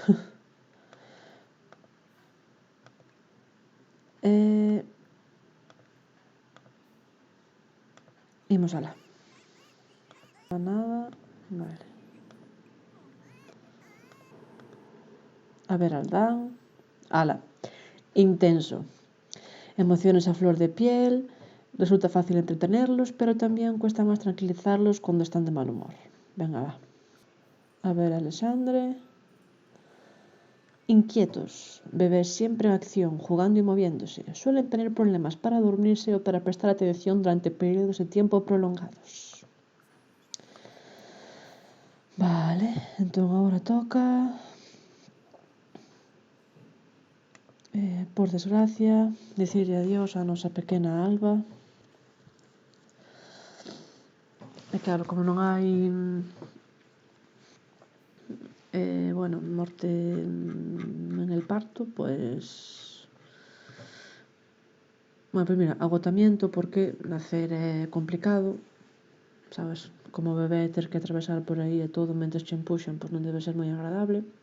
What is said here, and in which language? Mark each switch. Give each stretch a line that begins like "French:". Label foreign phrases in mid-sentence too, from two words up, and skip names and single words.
Galician: Imos alá. Nada, vale. A ver, Aldán. Ala.
Spanish: Intenso. Emociones a flor de piel. Resulta fácil entretenerlos, pero también cuesta más tranquilizarlos cuando están de mal humor.
Galician: Venga, va. A ver, Alexandre. Inquietos.
Spanish: Bebés siempre en acción, jugando y moviéndose. Suelen tener problemas para dormirse o para prestar atención durante periodos de tiempo prolongados.
Galician: Vale, entón agora toca, por desgracia, dicirlle adiós á nosa pequena Alba. E claro, como non hai bueno, morte
Spanish: en el parto, pues bueno, pues mira, agotamiento
Galician: porque nacer é complicado, sabes, como bebé ter que atravesar por aí e todo mentres che empuxan, pois non debe ser moi agradable.